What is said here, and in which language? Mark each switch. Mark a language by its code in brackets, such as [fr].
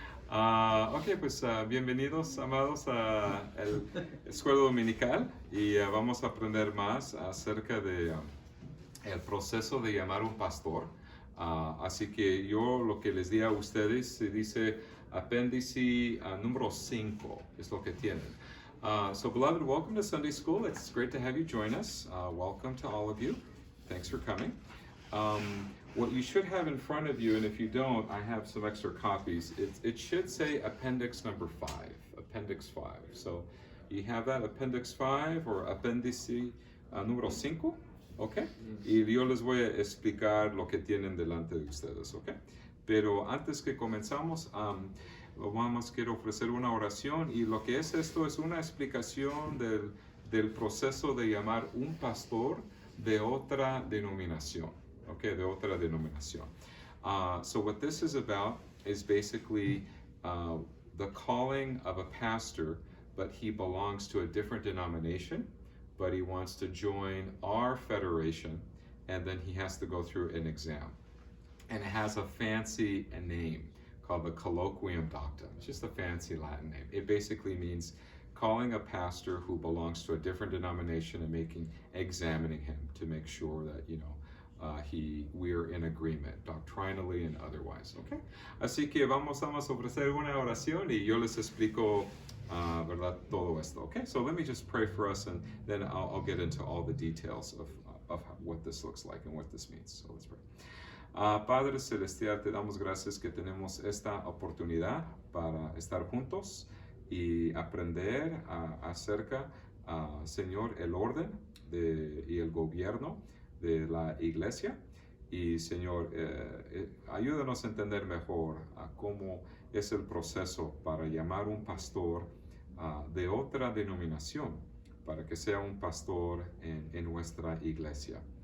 [es] Ok, pues bienvenidos, amados, a el Escuela Dominical y vamos a aprender más acerca de el proceso de llamar un pastor. Así que yo lo que les di a ustedes se dice apéndice número 5, es lo que tienen. [en] So beloved, welcome to Sunday School. It's great to have you join us. Welcome to all of you. Thanks for coming. What you should have in front of you, and if you don't, I have some extra copies. It should say appendix number 5, appendix 5. So you have that appendix 5 or [es] apéndice número 5, [en] ¿ok? [es] Y yo les voy a explicar lo que tienen delante de ustedes, ¿ok? Pero antes que comenzamos, quiero ofrecer una oración y lo que es esto es una explicación del proceso de llamar un pastor de otra denominación. Okay, de otra denominación. [en] So what this is about is basically the calling of a pastor, but he belongs to a different denomination, but he wants to join our federation, and then he has to go through an exam. And it has a fancy name called the Colloquium Doctum. It's just a fancy Latin name. It basically means calling a pastor who belongs to a different denomination and examining him to make sure that, we're in agreement, doctrinally and otherwise, okay? [es] Así que vamos a ofrecer una oración y yo les explico, ¿verdad? Todo esto, okay? [en] So let me just pray for us and then I'll get into all the details of what this looks like and what this means. So let's pray. [es] Padre Celestial, te damos gracias que tenemos esta oportunidad para estar juntos y aprender acerca, Señor, el orden y el gobierno de la iglesia y Señor, ayúdanos a entender mejor cómo es el proceso para llamar un pastor de otra denominación para que sea un pastor en nuestra iglesia.